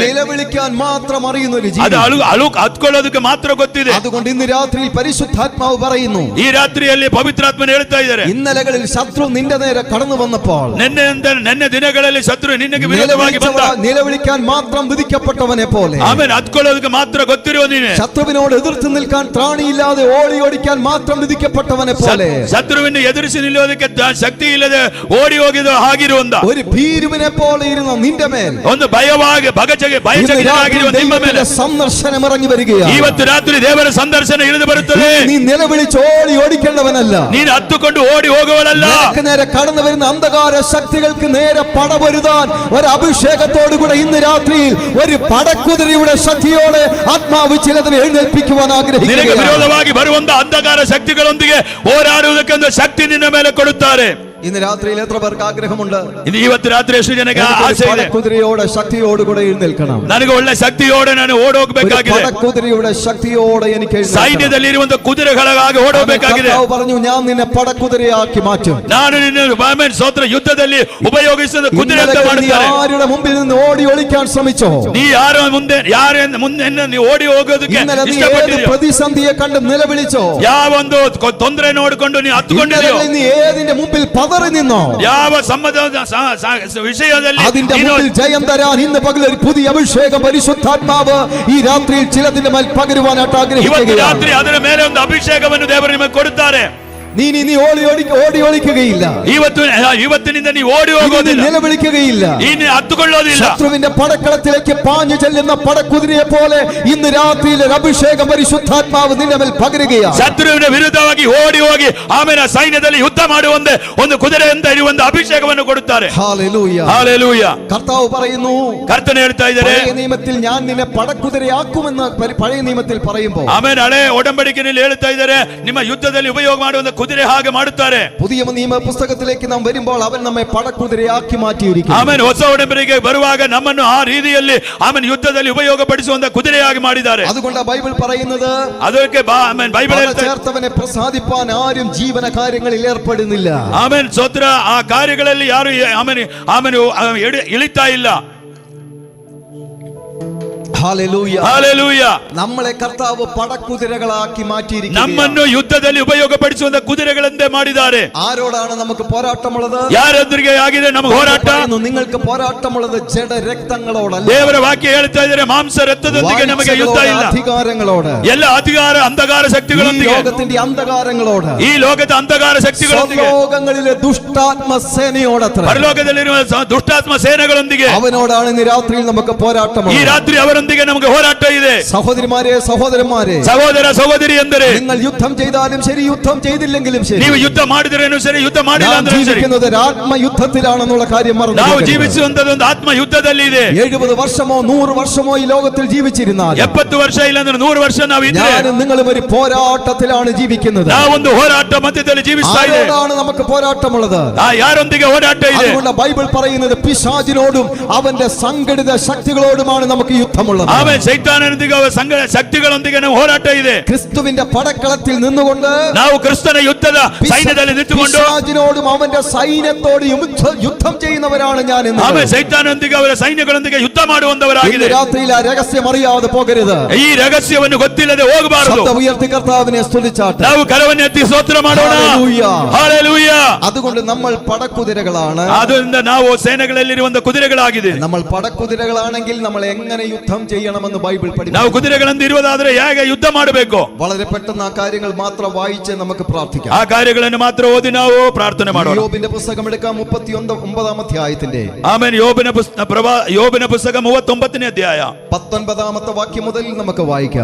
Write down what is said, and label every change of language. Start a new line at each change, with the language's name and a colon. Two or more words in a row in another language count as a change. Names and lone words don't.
Malayalam: നിലവിളിക്കാൻ മാത്രം അറിയുന്ന ഒരു ജീവി.
Kannada: ಅದು ಹತ್ಕೊಳ್ಳೋದಕ್ಕೆ ಮಾತ್ರ ಗೊತ್ತಿದೆ.
Malayalam: അതുകൊണ്ട് ഇന്ന് രാത്രിയിൽ പരിശുദ്ധാത്മാവ് പറയുന്നു,
Kannada: ಈ ರಾತ್ರಿಯಲ್ಲಿ ಪವಿತ್ರಾತ್ಮನು ಹೇಳ್ತಾ ಇದ್ದಾರೆ,
Malayalam: ഇന്നലകളിൽ ശത്രു നിന്റെ നേരെ കടന്നു വന്നപ്പോൾ,
Kannada: ನೆನ್ನೆ ದಿನಗಳಲ್ಲಿ ಶತ್ರು ನಿನಗೆ ವಿರೋಧವಾಗಿ ಬಂದ,
Malayalam: നിലവിളിക്കാൻ മാത്രം വിധിക്കപ്പെട്ടവനെ പോലെ,
Kannada: ಆಮೇಲೆ ಹತ್ಕೊಳ್ಳೋದಕ್ಕೆ ಮಾತ್ರ ಗೊತ್ತಿರುವ ನೀನೆ,
Malayalam: ശത്രുവിനോട് എതിർത്ത് നിൽക്കാൻ ത്രാണിയില്ലാതെ ഓടി ഓടിക്കാൻ മാത്രം വിധിക്കപ്പെട്ടവനെ പോലെ,
Kannada: ಶತ್ರುವಿನ ಎದುರಿಸಿ ನಿಲ್ಲೋದಕ್ಕೆ ಶಕ್ತಿ ಇಲ್ಲದೆ ಓಡಿ ಹೋಗಿದ ಹಾಗಿರುವಂತ
Malayalam: ഒരു ഭീരുവിനെ പോലെ ഇരുന്ന നിന്റെ മേൽ
Kannada: ಒಂದು ಭಯಚಕಿತರಾಗಿರುವ ನಿಮ್ಮ ಮೇಲೆ
Malayalam: സന്ദർശനം ഇറങ്ങി വരികയാണ്.
Kannada: ಇವತ್ತು ರಾತ್ರಿ ದೇವರ ಸಂದರ್ಶನ ಇಳಿದು ಬರುತ್ತದೆ.
Malayalam: നീ നിലവിളിച്ച് ഓടി ഓടിക്കേണ്ടവനല്ല,
Kannada: ನೀನು ಹತ್ತುಕೊಂಡು ಓಡಿ ಹೋಗುವವಳಲ್ಲ.
Malayalam: നിനക്ക് നേരെ കടന്നു വരുന്ന അന്ധകാര ശക്തികൾക്ക് നേരെ പടപൊരുതാൻ ഒരു അഭിഷേകത്തോടുകൂടെ ഇന്ന് രാത്രിയിൽ ഒരു പടക്കുതിരയുടെ ശക്തിയോടെ ആത്മാവ് ചിലതിനെ എഴുന്നേൽപ്പിക്കുവാൻ ആഗ്രഹിക്കുന്നു.
Kannada: ನಿನಗೆ ವಿರೋಧವಾಗಿ ಬರುವಂತ ಅಂಧಕಾರ ಶಕ್ತಿಗಳೊಂದಿಗೆ ಹೋರಾಡುವುದಕ್ಕೆ ಒಂದು ಶಕ್ತಿ ನಿನ್ನ ಮೇಲೆ ಕೊಡುತ್ತಾರೆ.
Malayalam: ഇന്ന് രാത്രിയിൽ എത്ര പേർക്ക് ആഗ്രഹമുണ്ട്?
Kannada: ಇವತ್ತು ರಾತ್ರಿ ಎಷ್ಟು ಜನಕ್ಕೆ ಆಸೆ ಇದೆ?
Malayalam: പടക്കുതിരയോടെ ശക്തിയോടുകൂടെ എഴുന്നേൽക്കണം.
Kannada: ನನಗೆ ಒಳ್ಳೆ ಶಕ್ತಿಯೋടെ ನಾನು ಓಡೋಗಬೇಕಾಗಿದೆ.
Malayalam: പടക്കുതിരയുടെ ശക്തിയോടെ എനിക്ക്
Kannada: ಸೈನ್ಯದಲ್ಲಿ ಇರುವಂತ ಕುದುರೆಗಳಾಗಿ ಓಡೋಗಬೇಕಾಗಿದೆ.
Malayalam: പറഞ്ഞു, ഞാൻ നിന്നെ പടക്കുതിരയാക്കി മാറ്റും.
Kannada: ನಾನು ನಿನ್ನ ಸ್ತೋತ್ರ ಯುದ್ಧದಲ್ಲಿ ಉಪಯೋಗಿಸಿದ ಕುದುರೆ ಅಂತ ಮಾಡುತ್ತಾರೆ.
Malayalam: ആരുടെ മുമ്പിൽ നിന്ന് ഓടി ഒളിക്കാൻ ശ്രമിച്ചോ?
Kannada: ನೀ ಯಾರ ಮುಂದೆ ನೀ ಓಡಿ ಹೋಗೋದಕ್ಕೆ ಇಷ್ಟಪಟ್ಟಿದೆಯೋ?
Malayalam: പ്രതിസന്ധിയെ കണ്ട് നിലവിളിച്ചോ?
Kannada: ಯಾವ ಒಂದು ತೊಂದರೆ ನೋಡಿಕೊಂಡು ನೀ ಹತ್ತುಕೊಂಡಿದೆಯೋ?
Malayalam: നീ ഏതിന്റെ മുമ്പിൽ പതറി നിന്നോ?
Kannada: ಯಾವ ಸಮ್ಮತದ ವಿಷಯದಲ್ಲಿ
Malayalam: അതിന്റെ മുമ്പിൽ ജയം തരാൻ ഇന്ന് പകൽ ഒരു പുതിയ അഭിഷേകം പരിശുദ്ധാത്മാവ് ഈ രാത്രിയിൽ ചിലതിന്റെ മേൽ പകരുവാനായിട്ട് ആഗ്രഹിക്കുകയാണ്.
Kannada: ಇವತ್ತು ರಾತ್ರಿ ಅದರ ಮೇಲೆ ಒಂದು ಅಭಿಷೇಕವನ್ನು ದೇವರು ನಿಮಗೆ ಕೊಡುತ್ತಾರೆ.
Malayalam: നീ ഓടി ഒളിക്കുകയില്ല.
Kannada: ಇವತ್ತಿನಿಂದ ನೀವು ಓಡಿ ಹೋಗೋದಿಲ್ಲ,
Malayalam: നിലവിളിക്കുകയില്ല,
Kannada: ಇನ್ನು ಹತ್ತುಕೊಳ್ಳೋದಿಲ್ಲ.
Malayalam: ശത്രുവിന്റെ പടക്കളത്തിലേക്ക് പാഞ്ഞു ചെല്ലുന്ന പടക്കുതിരയെ പോലെ ഇന്ന് രാത്രിയിൽ ഒരു അഭിഷേകം പരിശുദ്ധാത്മാവ് നിന്റെ മേൽ പകരുകയാണ്.
Kannada: ಶತ್ರುವಿನ ವಿರುದ್ಧವಾಗಿ ಓಡಿ ಹೋಗಿ ಆಮೇಲೆ ಸೈನ್ಯದಲ್ಲಿ ಯುದ್ಧ ಮಾಡುವಂತೆ ಒಂದು ಕುದುರೆಯಿಂದ ಇರುವಂತ ಅಭಿಷೇಕವನ್ನು ಕೊಡುತ್ತಾರೆ.
Malayalam: ഹല്ലേലൂയ,
Kannada: ಹಲ್ಲೆಲೂಯ.
Malayalam: കർത്താവ് പറയുന്നു,
Kannada: ಕರ್ತನೆ ಹೇಳ್ತಾ ಇದ್ದಾರೆ,
Malayalam: പഴയ നിയമത്തിൽ ഞാൻ നിന്നെ പടക്കുതിരയാക്കുമെന്ന് പഴയ നിയമത്തിൽ പറയുമ്പോൾ,
Kannada: ಆಮೇಲೆ ಹಳೆ ಒಡಂಬಡಿಕೆಯಲ್ಲಿ ಹೇಳ್ತಾ ಇದ್ದಾರೆ, ನಿಮ್ಮ ಯುದ್ಧದಲ್ಲಿ ಉಪಯೋಗ ಮಾಡುವಂತ ಕುದುರೆ ಹಾಗೆ ಮಾಡುತ್ತಾರೆ.
Malayalam: പുതിയ നിയമ പുസ്തകത്തിലേക്ക് നാം വരുമ്പോൾ അവൻ നമ്മെ പടക്കുതിരയാക്കി മാറ്റിയിരിക്കുന്നു.
Kannada: ಆಮೇಲೆ ಹೊಸ ಒಡಂಬಡಿಕೆ ಬರುವಾಗ ನಮ್ಮನ್ನು ಆ ರೀತಿಯಲ್ಲಿ ಆಮೇಲೆ ಯುದ್ಧದಲ್ಲಿ ಉಪಯೋಗ ಪಡಿಸುವಂತ ಕುದುರೆಯಾಗಿ ಮಾಡಿದ್ದಾರೆ.
Malayalam: അതുകൊണ്ട് ബൈബിൾ പറയുന്നത്,
Kannada: ಅದಕ್ಕೆ ಬೈಬಲ್
Malayalam: ചേർത്തവനെ പ്രസാദിപ്പാൻ ആരും ജീവന കാര്യങ്ങളിൽ ഏർപ്പെടുന്നില്ല.
Kannada: ಆಮೇಲೆ ಸ್ತೋತ್ರ, ಆ ಕಾರ್ಯಗಳಲ್ಲಿ ಯಾರು ಆಮೇಲೆ ಇಳಿತಾ ಇಲ್ಲ.
Malayalam: ഹല്ലേലൂയ,
Kannada: ಹಲ್ಲೆಲೂಯ.
Malayalam: നമ്മളെ കർത്താവ് പടക്കുതിരകളാക്കി മാറ്റിയിരിക്കുന്നു.
Kannada: ನಮ್ಮನ್ನು ಯುದ್ಧದಲ್ಲಿ ಉಪಯೋಗ ಪಡಿಸುವಂತ ಕುದುರೆಗಳಂತೆ ಮಾಡಿದ್ದಾರೆ.
Malayalam: ആരോടാണ് നമുക്ക് പോരാട്ടമുള്ളത്?
Kannada: ಯಾರೊಂದಿಗೆ ಆಗಿದೆ ನಮಗೆ ಹೋರಾಟ?
Malayalam: നിങ്ങൾക്ക് പോരാട്ടമുള്ളത് ജഡ രക്തങ്ങളോടല്ല.
Kannada: ದೇವರ ವಾಕ್ಯ ಹೇಳ್ತಾ ಇದ್ದಾರೆ, ಮಾಂಸ ರಕ್ತದೊಂದಿಗೆ ನಮಗೆ ಯುದ್ಧ ಇಲ್ಲ.
Malayalam: അധികാരങ്ങളോട്,
Kannada: ಎಲ್ಲ ಅಧಿಕಾರ ಅಂಧಕಾರ ಶಕ್ತಿಗಳೊಂದಿಗೆ,
Malayalam: ലോകത്തിന്റെ അന്ധകാരങ്ങളോട്,
Kannada: ಈ ಲೋಕದ ಅಂಧಕಾರ ಶಕ್ತಿಗಳೊಂದಿಗೆ,
Malayalam: ലോകങ്ങളിലെ ദുഷ്ടാത്മ സേനയോടത്ര,
Kannada: ಪರಲೋಕದಲ್ಲಿರುವ ದುಷ್ಟಾತ್ಮ ಸೇನೆಗಳೊಂದಿಗೆ
Malayalam: അവനോടാണ് ഇന്ന് രാത്രിയിൽ നമുക്ക് പോരാട്ടമുള്ളത്.
Kannada: ಈ ರಾತ್ರಿ ಅವರೊಂದಿಗೆ ನಮಗೆ ಹೋರಾಟ ಇದೆ.
Malayalam: സഹോദരിമാരെ, സഹോദരന്മാരെ,
Kannada: ಸಹೋದರ ಸಹೋದರಿ ಎಂದರೆ,
Malayalam: നിങ്ങൾ യുദ്ധം ചെയ്താലും ശരി, യുദ്ധം ചെയ്തില്ലെങ്കിലും ശരി,
Kannada: ನೀವು ಯುದ್ಧ ಮಾಡಿದ್ರೇನು ಸರಿ, ಯುದ್ಧ ಮಾಡಿಲ್ಲ
Malayalam: നാം
Kannada: ಅಂದ್ರೆ ಸರಿ,
Malayalam: ജീവിക്കുന്നത് ഒരു ആത്മയുദ്ധത്തിലാണെന്നുള്ള കാര്യം മറന്നു
Kannada: ನಾವು
Malayalam: പോകരുത്.
Kannada: ಜೀವಿಸುವಂತದ್ದು ಒಂದು ಆತ್ಮ ಯುದ್ಧದಲ್ಲಿ ಇದೆ.
Malayalam: 70 വർഷമോ 100 വർഷമോ ഈ ലോകത്തിൽ ജീവിച്ചിരുന്നാൽ
Kannada: 70 ವರ್ಷ ಇಲ್ಲಾಂದ್ರೆ 100 ವರ್ಷ ನಾವು ಇದ್ರೆ,
Malayalam: ഞാനും നിങ്ങളും ഒരു പോരാട്ടത്തിലാണ് ജീവിക്കുന്നത്.
Kannada: ನಾವೊಂದು ಹೋರಾಟ ಮಧ್ಯದಲ್ಲಿ ಜೀವಿಸ್ತಾ ಇದೆ.
Malayalam: ആരോടാണ് നമുക്ക് പോരാട്ടമുള്ളത്?
Kannada: ಯಾರೊಂದಿಗೆ ಹೋರಾಟ ಇದೆ?
Malayalam: അതുകൊണ്ട് ബൈബിൾ പറയുന്നത് പിശാചിനോടും അവന്റെ സംഘടിത ശക്തികളോടുമാണ് നമുക്ക് യുദ്ധമുള്ളത്.
Kannada: ಆಮೇಲೆ ಸೈತಾನನೊಂದಿಗೆ ಅವರ ಸಂಘ ಶಕ್ತಿಗಳೊಂದಿಗೆ ನಾವು ಹೋರಾಟ ಇದೆ.
Malayalam: ക്രിസ്തുവിന്റെ പടക്കളത്തിൽ നിന്നുകൊണ്ട്
Kannada: ನಾವು ಕ್ರಿಸ್ತನ ಯುದ್ಧದ ಸೈನ್ಯದಲ್ಲಿ ನಿಂತುಕೊಂಡು
Malayalam: പിശാചിനോടും അവന്റെ സൈന്യത്തോടും യുദ്ധം ചെയ്യുന്നവരാണ് ഞാൻ എന്ന്.
Kannada: ಆಮೇಲೆ ಸೈತಾನನೊಂದಿಗೆ ಅವರ ಸೈನ್ಯಗಳೊಂದಿಗೆ ಯುದ್ಧ ಮಾಡುವಂತವರಾಗಿದೆ.
Malayalam: ഇന്ന് രാത്രിയിൽ ആ രഹസ്യം അറിയാതെ പോകരുത്.
Kannada: ಈ ರಹಸ್ಯವನ್ನು ಗೊತ್ತಿಲ್ಲದೆ ಹೋಗಬಾರದು.
Malayalam: ശബ്ദം ഉയർത്തി കർത്താവിനെ സ്തുതിച്ചാട്ടെ.
Kannada: ನಾವು ಕರವನ್ನು ಎತ್ತಿ ಸ್ತೋತ್ರ ಮಾಡೋಣ. ಹಲ್ಲೆಲೂಯ.
Malayalam: അതുകൊണ്ട് നമ്മൾ പടക്കുതിരകളാണ്.
Kannada: ಆದ್ದರಿಂದ ನಾವು ಸೇನೆಗಳಲ್ಲಿರುವಂತ ಕುದುರೆಗಳಾಗಿದೆ.
Malayalam: നമ്മൾ പടക്കുതിരകളാണെങ്കിൽ നമ്മൾ എങ്ങനെ യുദ്ധം ചെയ്യണമെന്ന് ബൈബിൾ പഠിപ്പിക്കുന്നു.
Kannada: ನಾವು ಕುದುರೆಗಳಂತೆ ಇರುವುದಾದ್ರೆ ಹೇಗೆ ಯುದ್ಧ ಮಾಡಬೇಕು?
Malayalam: വളരെ പെട്ടെന്ന് ആ കാര്യങ്ങൾ മാത്രം വായിച്ച് നമുക്ക് പ്രാർത്ഥിക്കാം.
Kannada: ಆ ಕಾರ್ಯಗಳನ್ನು ಮಾತ್ರ ಓದಿ ನಾವು ಪ್ರಾರ್ಥನೆ ಮಾಡೋಣ.
Malayalam: യോബിന്റെ പുസ്തകം എടുക്കാം, 39 അധ്യായത്തിന്റെ
Kannada: ಆಮೇಲೆ ಯೋಬನ ಪುಸ್ತಕ 39ನೇ ಅಧ್ಯಾಯ
Malayalam: 19 വാക്യം മുതൽ നമുക്ക് വായിക്കാം.